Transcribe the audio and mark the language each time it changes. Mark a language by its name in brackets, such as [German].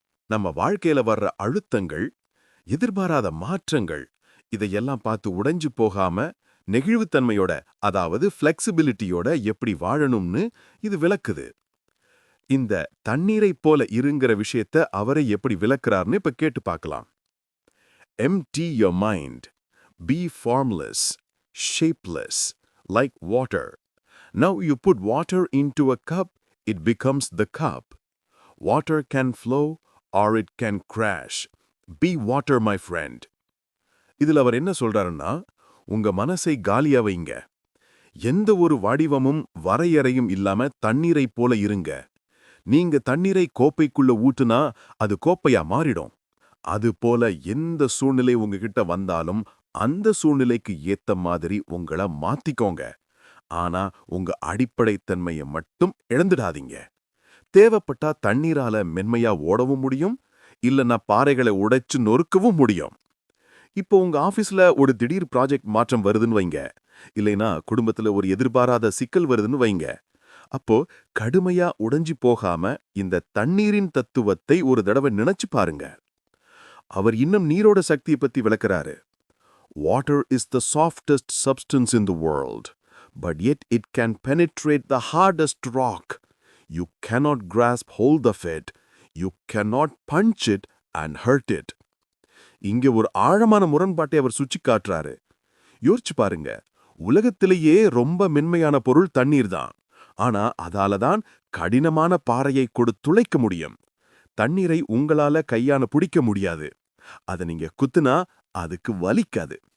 [Tamil] நம்ம வாழ்க்கையில வர்ற அழுத்தங்கள், எதிர்பாராத மாற்றங்கள், இதையெல்லாம் பார்த்து உடைஞ்சு போகாம நெகிழ்வுத்தன்மையோட, அதாவது ஃப்ளெக்சிபிலிட்டியோட எப்படி வாழணும்னு இது விளக்குது. இந்த தண்ணீரைப் போல இருங்கிற விஷயத்த அவரை எப்படி விளக்குறார்னு இப்ப கேட்டு பார்க்கலாம். [English] Empty your mind. Be formless, shapeless, like water. Now you put water into a cup, it becomes the cup. Water can flow or it can crash. Be water, my friend. [Tamil] இதில் அவர் என்ன சொல்றாருன்னா, உங்க மனசை காலியா வைங்க. எந்த ஒரு வடிவமும் வரையறையும் இல்லாம தண்ணீரைப் போல இருங்க. நீங்க தண்ணீரை கோப்பைக்குள்ள ஊட்டுனா அது கோப்பையா மாறிடும். அது போல எந்த சூழ்நிலை உங்ககிட்ட வந்தாலும் அந்த சூழ்நிலைக்கு ஏத்த மாதிரி உங்களை மாத்திக்கோங்க. ஆனா உங்க அடிப்படை தன்மையை மட்டும் இழந்துடாதீங்க. தேவைப்பட்டா தண்ணீரால மென்மையா ஓடவும் முடியும், இல்லைன்னா பாறைகளை உடைச்சு நொறுக்கவும் முடியும். இப்போ உங்க ஆபீஸ்ல ஒரு திடீர் ப்ராஜெக்ட் மாற்றம் வருதுன்னு வைங்க, இல்லைனா குடும்பத்துல ஒரு எதிர்பாராத சிக்கல் வருதுன்னு வைங்க. அப்போ கடுமையா உடைஞ்சு போகாம இந்த தண்ணீரின் தத்துவத்தை ஒரு தடவை நினைச்சு பாருங்க. அவர் இன்னும் நீரோட சக்தியை பத்தி விளக்குறாரு. [English] Water is the softest substance in the world, but yet it can penetrate the hardest rock. You cannot grasp hold of it. You cannot punch it and hurt it. [Tamil] இங்க ஒரு ஆழமான முரண்பாட்டை அவர் சுட்டி காட்டுறாரு. யோசிச்சு பாருங்க, உலகத்திலேயே ரொம்ப மென்மையான பொருள் தண்ணீர் தான். ஆனா அதால தான் கடினமான பாறையை துளைக்க முடியும். தண்ணீரை உங்களால கையால பிடிக்க முடியாது. அத நீங்க குத்துனா அதுக்கு வலிக்காது.